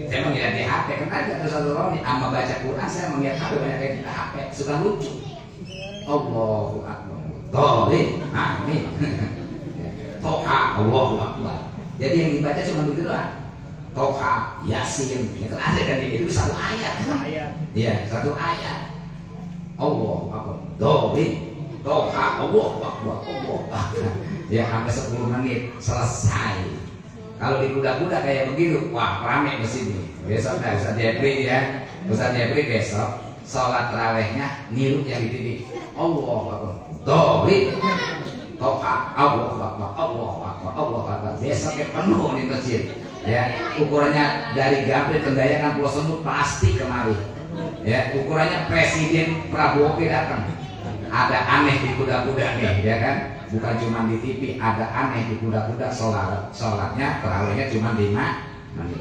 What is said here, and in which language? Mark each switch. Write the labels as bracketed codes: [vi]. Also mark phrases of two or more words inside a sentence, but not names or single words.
[id] Saya melihat di HP, kan ada satu orang sama baca Quran, saya melihat HP banyak yang di HP, suka lucu. [ar] الله أكبر. [id] Tuh, deh, amin. [ar] طه، الله أكبر. [id] Jadi yang dibaca cuma begitu doang. Toha, Yasin, itu ada kan, itu satu ayat. Iya, satu ayat. [ar] الله أكبر. دوبي، طه، الله أكبر، الله أكبر. [id] Ya sampai 10 menit selesai. Kalau di kuda-kuda kayak begitu, wah rame di sini. Besok dah Ustaz Jeffrey ya, Ustaz Jeffrey besok sholat rawehnya niru yang di TV. [ar] الله أكبر. دوبي، طه، الله أكبر، الله أكبر، الله أكبر. [id] Besoknya penuh di masjid. Ya, ukurannya dari Gambir ke Dayangan Pulau Semut pasti kemari. Ya, ukurannya Presiden Prabowo datang. Ada aneh di kuda-kuda nih, ya kan? Bukan cuma di TV, ada aneh di kuda-kuda. Sholatnya, tarawihnya cuma 5 menit.